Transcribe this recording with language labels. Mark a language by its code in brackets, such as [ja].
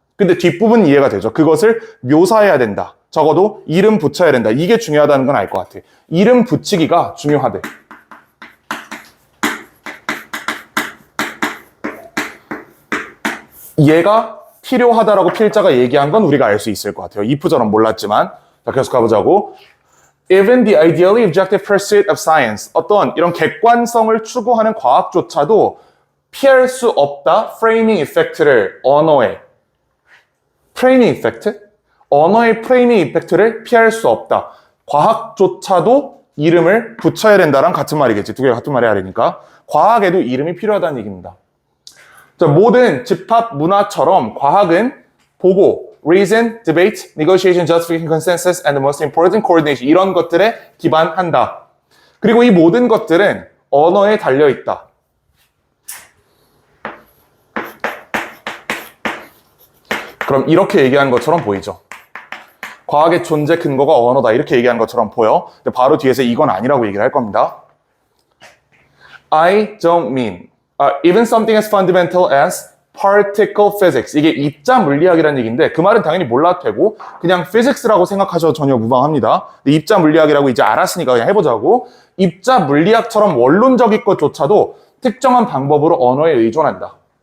[ko] 근데 뒷부분 이해가 되죠. 그것을 묘사해야 된다. 적어도 이름 붙여야 된다. 이게 중요하다는 건 알 것 같아. 이름 붙이기가 중요하대. 얘가 필요하다라고 필자가 얘기한 건 우리가 알 수 있을 것 같아요. if절은 몰랐지만. 자, 계속 가보자고. [en] Even the ideally objective pursuit of science. [ko] 어떤 이런 객관성을 추구하는 과학조차도 피할 수 없다. 프레이밍 이펙트를 언어에. 프레이밍 이펙트? 언어의 프레이밍 이펙트를 피할 수 없다. 과학조차도 이름을 붙여야 된다랑 같은 말이겠지. 두 개가 같은 말이 아니니까. 과학에도 이름이 필요하다는 얘기입니다. [en] 자, 모든 집합 문화처럼 과학은 보고, reason, debate, negotiation, justification, consensus, and the most important, coordination 이런 것들에 기반한다. [ko] 그리고 이 모든 것들은 언어에 달려있다. 그럼 이렇게 얘기한 것처럼 보이죠. 과학의 존재 근거가 언어다 이렇게 얘기한 것처럼 보여. 근데 바로 뒤에서 이건 아니라고 얘기를 할 겁니다. [en] I don't mean even something as fundamental as particle physics. [ko] 이게 입자 물리학이라는 얘기인데 그 말은 당연히 몰라도 되고 그냥 physics라고 생각하셔도 전혀 무방합니다. 근데 입자 물리학이라고 이제 알았으니까 그냥 해보자고. 입자 물리학처럼 원론적인 것조차도 특정한 방법으로 언어에 의존한다.